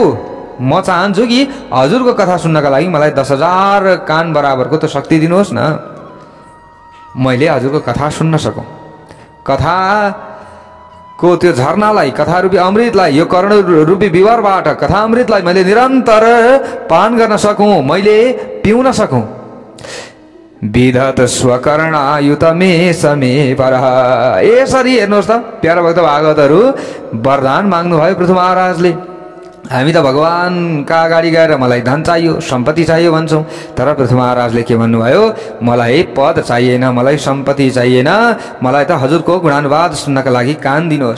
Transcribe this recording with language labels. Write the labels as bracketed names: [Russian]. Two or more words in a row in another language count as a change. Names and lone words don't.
[Nepali] म चाहन्छु कि हजुरको कथा सुन्नका लागि मलाई 10,000 कान बराबरको त शक्ति दिनुहोस् न, मैले हजुरको कथा सुन्न सकौँ। कथाको त्यो झरनालाई, कथा रूपी अमृतलाई, यो कर्ण रूपी विवरबाट कथा अमृतलाई मैले निरन्तर पान गर्न सकौँ, मैले पिउन सकौँ। [Sanskrit] विधत स्वकर्णायुत मे समे पर। [Nepali] यसरी हेर्नुहोस् त प्यारा भक्त भागवतहरू, वरदान माग्नुभयो पृथु महाराजले। हामी त भगवानका अगाडि गएर मलाई धन चाहियो, सम्पत्ति चाहियो भन्छौँ, तर पृथु महाराजले के भन्नुभयो, मलाई पद चाहिएन, मलाई सम्पत्ति चाहिएन, मलाई त हजुरको गुणानुवाद सुन्नका लागि कान दिनुहोस्।